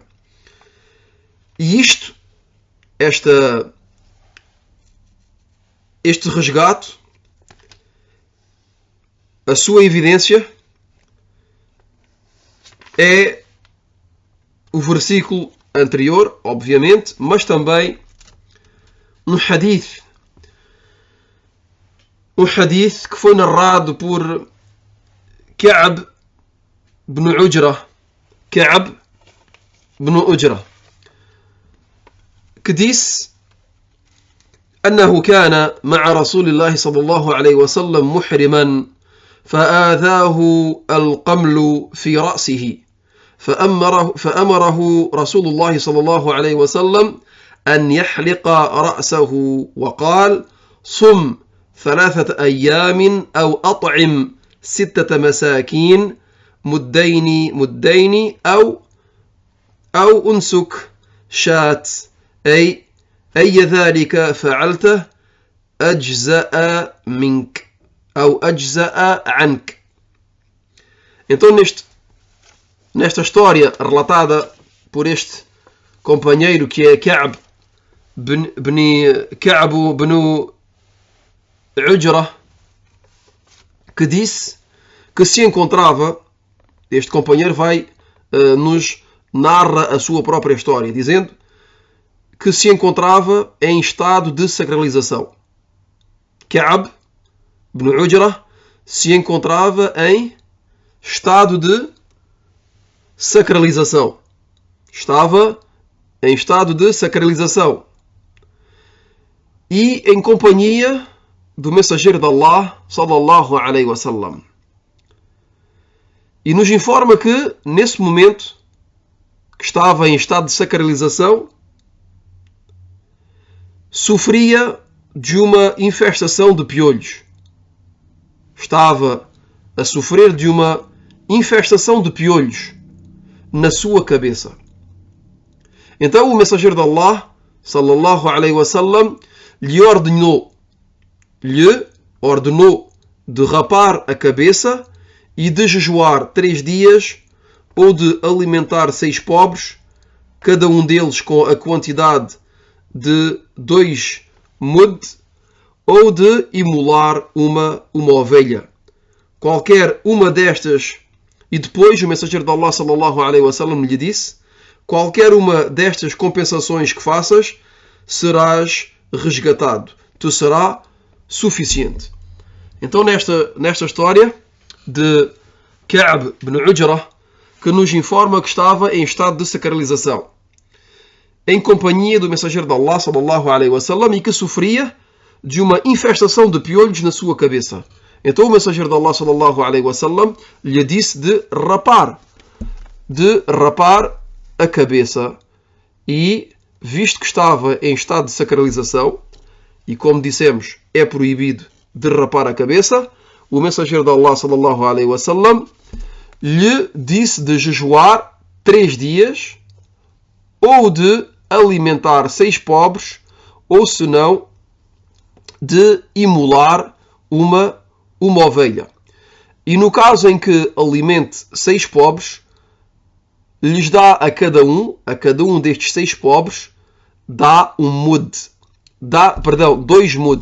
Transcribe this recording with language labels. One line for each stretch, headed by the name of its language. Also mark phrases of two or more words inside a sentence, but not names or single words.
Portuguese: E este resgate, a sua evidência é o versículo anterior, obviamente, mas também um hadith que foi narrado por Ka'b ibn Ujra, que disse:
Arabic: أنه كان مع رسول الله صلى الله عليه وسلم محرما فآذاه القمل في رأسه فأمره رسول الله صلى الله عليه وسلم أن يحلق رأسه وقال: صم 3 أيام أو أطعم 6 مساكين مدين أو أنسك شاة أي ذلك فعلته أجزأ منك أو أجزأ عنك.
Portuguese: Então, nesta história relatada por este companheiro que é Ka'b ibn Ujra, que disse que se encontrava, este companheiro nos narra a sua própria história, dizendo que se encontrava em estado de sacralização. Ka'b ibn Ujra se encontrava em estado de sacralização. Estava em estado de sacralização. E em companhia do mensageiro de Allah,
Arabic: صلى الله عليه وسلم.
Portuguese: E nos informa que, nesse momento, que estava em estado de sacralização, sofria de uma infestação de piolhos. Estava a sofrer de uma infestação de piolhos na sua cabeça. Então o mensageiro de Allah,
Arabic: صلى الله عليه وسلم,
Portuguese: lhe ordenou de rapar a cabeça e de jejuar 3 dias ou de alimentar 6 pobres, cada um deles com a quantidade de 2 mud, ou de imolar uma ovelha. Qualquer uma destas, e depois o mensageiro de Allah
Arabic: صلى الله عليه وسلم
Portuguese: lhe disse: qualquer uma destas compensações que faças, serás resgatado. Tu será suficiente. Então nesta história de Ka'b ibn Ujra, que nos informa que estava em estado de sacralização, em companhia do mensageiro de Allah
Arabic: صلى الله عليه وسلم,
Portuguese: e que sofria de uma infestação de piolhos na sua cabeça. Então o mensageiro de Allah
Arabic: صلى الله عليه وسلم
Portuguese: lhe disse de rapar a cabeça, e visto que estava em estado de sacralização, e como dissemos, é proibido de rapar a cabeça, o mensageiro de Allah
Arabic: صلى الله عليه وسلم
Portuguese: lhe disse de jejuar 3 dias ou de alimentar 6 pobres, ou se não, de imolar uma ovelha. E no caso em que alimente 6 pobres, lhes dá a cada um destes 6 pobres, dá 2 mud.